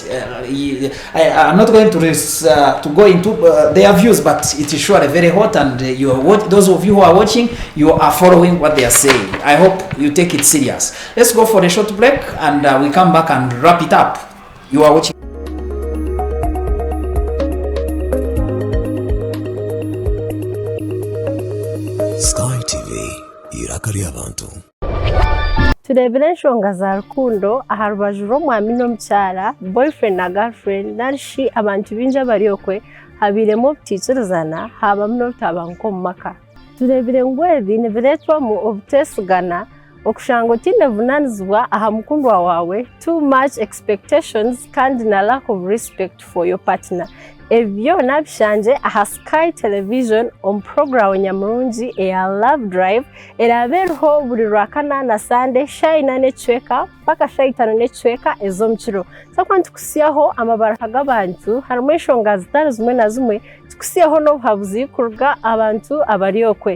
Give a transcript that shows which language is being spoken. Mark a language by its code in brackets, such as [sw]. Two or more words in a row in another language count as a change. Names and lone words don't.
[en] I'm not going to go into their views, but it is surely very hot, and those of you who are watching, you are following what they are saying. I hope you take it serious. Let's go for a short break, and we come back and wrap it up. You are watching. [nyn] Sky TV irakari abantu. Turebere ensonga za rukundo aha rubaju rw'omwami n'omukyara, boyfriend na girlfriend, narishi abantu bingi abari okwe habiremu obutiikirizana habamu n'obutabanguka omu maka. Turebere ngu ebi nibireetwamu obuteesigana, okushanga otiine bunaanizibwa aha mukundwa waawe, [en] too much expectations [nyn] kandi na [en] lack of respect for your partner. [nyn] Ebyo nabishanje aha Sky Television omu programu nyamurungi eya Love Drive erabereho buri Rwakana na Sunday shayina n'ecweka paka shayitano n'ecweka ez'omukiro. Sakwa ntukusiyaho amabara g'abantu harimu ensonga zitari zimwe na zimwe, tukusiyaho n'obuhabuzi kuruga abantu abari okwe.